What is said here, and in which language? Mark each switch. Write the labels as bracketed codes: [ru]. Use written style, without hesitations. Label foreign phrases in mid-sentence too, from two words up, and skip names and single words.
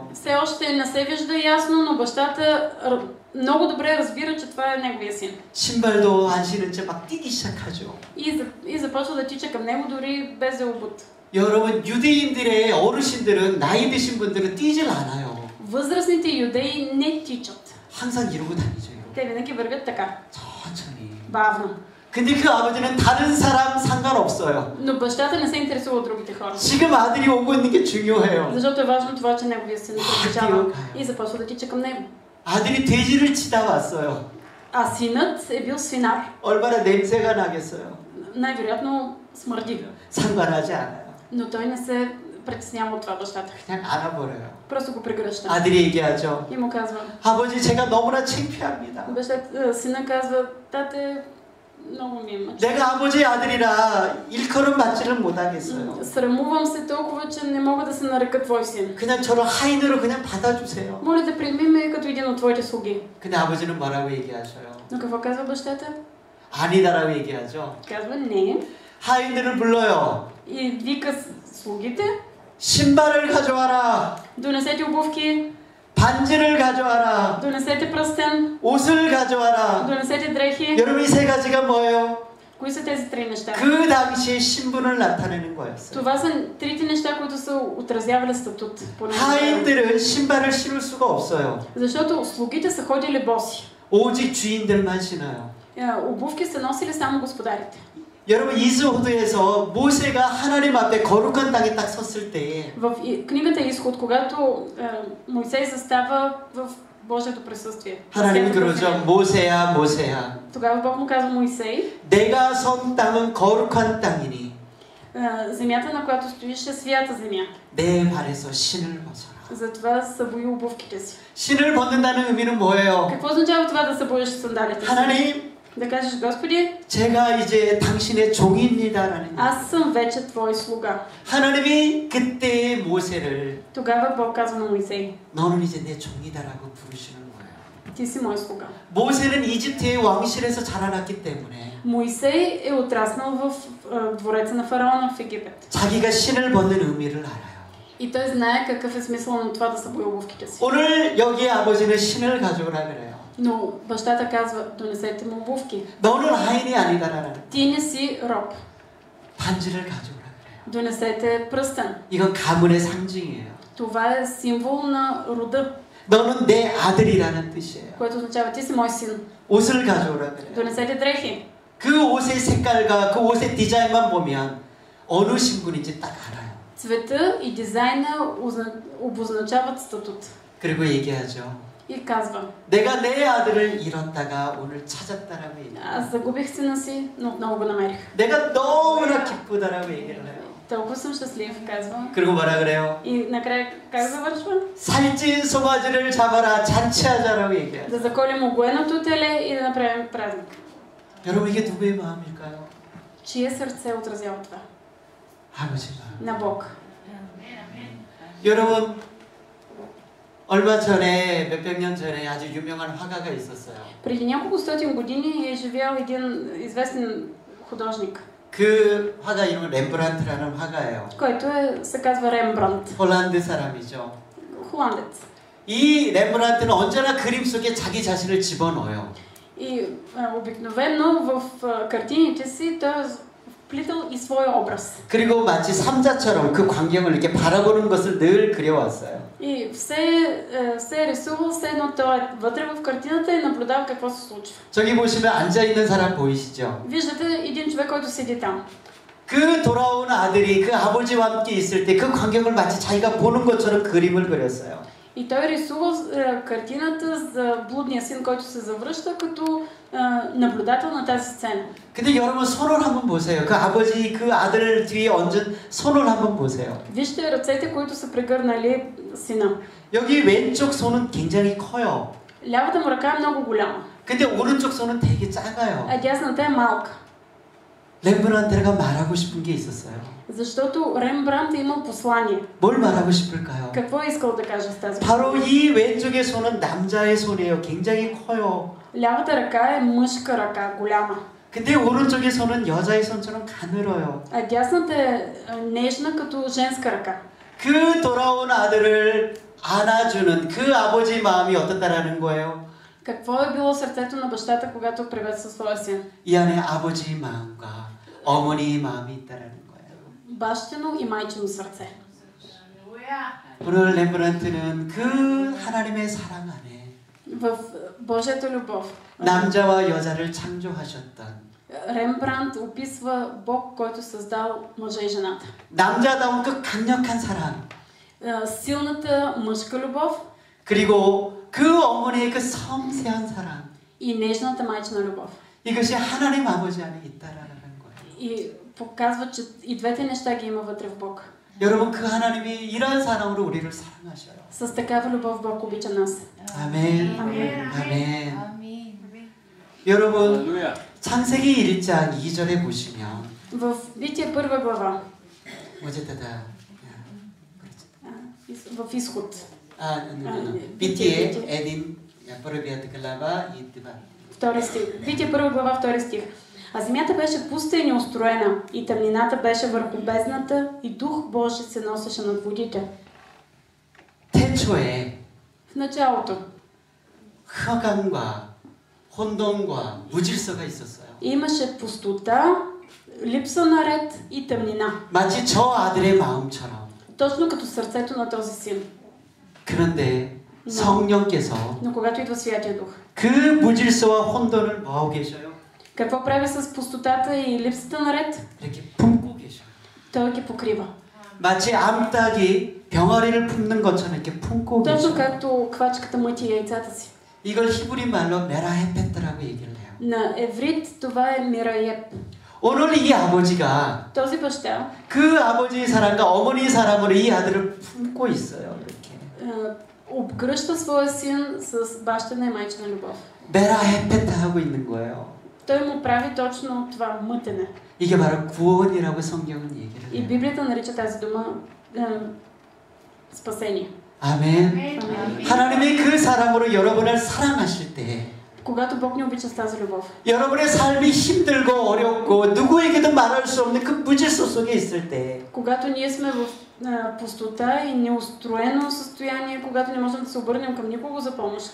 [bg] Все още не се вижда ясно, но бащата много добре разбира, че това е неговия син. [ko] 신발도 안 신은 채 막 뛰기 시작하죠. [bg] И започва да тича към него дори без да е обут. [ko] 여러분 유대인들의 어르신들은 나이 드신 분들은 뛰질 않아요. [bg] Възрастните юдеи не тичат. [ko] 항상 이러고 다니죠. [bg] Те винаги вървят така. [ko] 천천히. [bg] Бавно. [ko] 근데 그 아버지는 다른 사람 상관없어요. [bg] Но бащата не се интересува от другите хора. [ko] 지금 아들이 오고 있는 게 중요해요. [bg] Защото е важно това, че неговия син приближава и започва да тича към него. [ko] 아들이 돼지를 치다 왔어요. [bg] А синът е бил свинар. [ko] 얼마나 냄새가 나겠어요. [bg] Най-вероятно смърди. [ko] 상관하지 않아요. [bg] Но той не се притеснява от това бащата. [ko] 그냥 안아버려요. [bg] Просто го прегръща. [ko] 아들이 얘기하죠. [bg] И му казва. [ko] 아버지 제가 너무나 창피합니다. [bg] Сина казва, тате, много ми е мъчно. [ko] 내가 아버지의 아들이라 일컬음 받지를 못하겠어요. [bg] Срамувам се толкова, че не мога да се нарека твой син. [ko] 그냥 저를 하인으로 그냥 받아주세요. [bg] Моля да приеми ме като един от твоите слуги. [ko] 근데 아버지는 뭐라고 얘기하셔요? [bg] Но какво казва бащата? [ko] 아니다라고 얘기하죠. [bg] Казва не. [ko] 하인들을 불러요. [bg] И вика слугите. [ko] 신발을 가져와라. [bg] Донесете обувки. [ko] 반지를 가져와라. [bg] Донесете пръстен. [ko] 옷을 가져와라. [bg] Донесете дрехи. [ko] 여러분 이 세 가지가 뭐예요? [bg] Кои са тези три неща? [ko] 그 당시에 신분을 나타내는 거였어요. [bg] Това са трите неща, които са отразявали статут. [ko] 하인들은 신발을 신을 수가 없어요. [bg] Защото слугите са ходили боси. [ko] 오직 주인들만 신어요. [bg] Обувки са носили само господарите. [ko] 여러분 이스호드에서 모세가 하나님 앞에 거룩한 땅에 딱 섰을 때 [bg] В книгата Изход, когато Мойсей застава в Божието присъствие. [ko] 하나님이 그러죠. 모세야 모세야. [bg] Тогава Бог му казва Мойсей. [ko] 내가 선 땅은 거룩한 땅이니. [bg] Земята, на която стоиш, е свята земя. [ko] 내 발에서 신을 벗어라. [bg] Затова събои обувките си. [ko] 신을 벗는다는 의미는 뭐예요? [bg] Какво означава това да събоиш сандалите си? [ko] 하나님, [bg] да кажеш, Господи, [ko] 제가 이제 당신의 종입니다라는. [bg] аз съм вече твой слуга. [ko] 하나님이 그때 모세를 [bg] Тогава Бог казва на Моисей. [ko] 너는 이제 내 종이다라고 부르시는 거예요. [bg] Ти си мой слуга. [ko] 모세는 이집트의 왕실에서 자라났기 때문에. [bg] Моисей е отраснал в двореца на фараона в Египет. [ko] 자기가 신을 벗는 의미를 알아요. [bg] И той знае какъв е смисъл на това да събои обувките си. [ko] 오늘 여기 아버지는 신을 가져오라 그래요. [bg] Но бащата казва, донесете му обувки. [ko] 너는 하인이 아니다라는. [bg] Ти не си роб. [ko] 반지를 가져오라 그래요. [bg] Донесете пръстен. [ko] 이건 가문의 상징이에요. [bg] Това е символ на рода. [ko] 너는 내 아들이라는 뜻이에요. [bg] което означава, ти си мой син. [ko] 옷을 가져오라 그래요. [bg] Донесете дрехи. [ko] 그 옷의 색깔과 그 옷의 디자인만 보면 어느 신분인지 딱 알아요. [bg] Цвета и дизайна обозначават статут. [ko] 그리고 얘기하죠. [bg] И казва, [ko] 내가 내 아들을 잃었다가 오늘 찾았다라고 얘기해요. [bg] аз загубих сина си, но отново го намерих. [ko] 내가 너무나 기쁘다라고 얘기를 해요. [bg] Толкова съм щастлив, казва. [ko] 그리고 뭐라 그래요? [bg] И накрая как завършва? [ko] 살찐 송아지를 잡아라 잔치하자라고 얘기해요. [bg] Да заколим огоеното теле и да направим празник. [ko] 여러분 이게 누구의 마음일까요? [bg] Чие сърце отразява това? [ko] 아버지 마음. [bg] На Бог. [ko] 여러분 얼마 전에 몇백 년 전에 아주 유명한 화가가 있었어요. [bg] Преди няколко стотин години е живял един известен художник. [ko] 그 화가 이름은 렘브란트라는 화가예요. [bg] който се казва Рембрандт. [ko] 홀란드 사람이죠. [bg] Холандец. [ko] 이 렘브란트는 언제나 그림 속에 자기 자신을 집어넣어요. [bg] И обикновено в картините си той вплитал и своя образ. [ko] 그리고 마치 삼자처럼 그 광경을 이렇게 바라보는 것을 늘 그려왔어요. [bg] И се рисувал все едно той е вътре в картината и наблюдава какво се случва. [ko] 저기 보시면 앉아 있는 사람 보이시죠? [bg] Виждате един човек, който седи там. [ko] 그 돌아온 아들이 그 아버지와 함께 있을 때 그 광경을 마치 자기가 보는 것처럼 그림을 그렸어요. [bg] И той рисува картината за блудния син, който се завръща като наблюдател на тази сцена. [ko] 근데 여러분 손을 한번 보세요. 그 아버지 그 아들 뒤에 얹은 손을 한번 보세요. [bg] Вижте ръцете, които са прегърнали сина. [ko] 여기 왼쪽 손은 굉장히 커요. [bg] Лявата му ръка е много голяма. [ko] 근데 오른쪽 손은 되게 작아요. [bg] А дясната е малка. [ko] 렘브란트가 말하고 싶은 게 있었어요. [bg] Защото Рембрандт е имал послание. [ko] 뭘 말하고 싶을까요? [bg] Какво е искал да каже с тази [ko] 바로 [bg] послание? [ko] 이 왼쪽의 손은 남자의 손이에요. 굉장히 커요. [bg] Лявата ръка е мъжка ръка, голяма. [ko] 근데 오른쪽의 손은 여자의 손처럼 가늘어요. [bg] А дясната е нежна като женска ръка. [ko] 그 돌아온 아들을 안아주는 그 아버지 마음이 어떻다라는 거예요? [bg] Какво е било сърцето на бащата, когато приветства своя син? [ko] 이 안에 아버지 마음과 어머니의 마음이 있다라는 거예요. [bg] Бащино и майчино сърце. [ko] 오늘 렘브란트는 그 하나님의 사랑 안에 [bg] В Божията любов [ko] 남자와 여자를 창조하셨던 [bg] Рембрандт описва Бог, който създал мъжа и жената. [ko] 남자다운 그 강력한 사랑 [bg] Силната мъжка любов [ko] 그리고 그 어머니의 그 섬세한 사랑 [bg] и нежната майчина любов. [ko] 이것이 하나님 아버지 안에 있다라는 거예요. [bg] И показва, че и двете неща ги има вътре в Бог. [ko] 여러분 그 하나님이 이러한 사랑으로 우리를 사랑하셔요. [bg] С такава любов Бог обича нас. [ko] 아멘. 아멘. 아멘. 여러분 창세기 1장 2절에 보시면 [bg] В Битие 1 глава, 어제다다 в Изход, Битие един първият глава и 2 стих. Битие 1 глава, 2 стих. А земята беше пуста и неустроена, и тъмнината беше върху бездната, и Дух Божий се носеше над водите. [ko] 태초에 [bg] В началото [ko] 흑암과 혼돈과 무질서가 있었어요. [bg] имаше пустота, липса на ред и тъмнина. [ko] 마치 저 아들의 마음처럼. [bg] Точно като сърцето на този син. [ko] 그런데 성령께서 [bg] Но когато идва Святия Дух, [ko] 그 무질서와 혼돈을 뭐하고 계셔요? [bg] какво прави с пустотата и липсата на ред? [ko] 이렇게 품고 계셔요. [bg] Той ги покрива. [ko] 마치 암탉이 병아리를 품는 것처럼 이렇게 품고 [bg] Точно [ko] 계셔요. [bg] както квачката мъти яйцата си. [ko] 이걸 히브리 말로 메라헤페트라고 얘기를 해요. [bg] На еврит това е мираеп. [ko] 오늘 이 아버지가 [bg] Този баща [ko] 그 아버지의 사랑과 어머니의 사랑으로 이 아들을 품고 있어요. 이렇게. [bg] обгръща своя син с бащина и майчина любов. [ko] 메라헤페트 하고 있는 거예요. [bg] Той му прави точно това мътене. [ko] 이게 바로 구원이라고 성경은 얘기를 [bg] И [ko] 해요. [bg] Библията нарича тази дума спасение. [ko] 아멘. 하나님이 그 사랑으로 여러분을 사랑하실 때 [bg] Когато Бог ни обича с тази любов, [ko] 여러분의 삶이 힘들고 어렵고 누구에게도 말할 수 없는 그 무질서 속에 있을 때 [bg] когато ние сме в пустота и неустроено състояние, когато не можем да се обърнем към никого за помощ,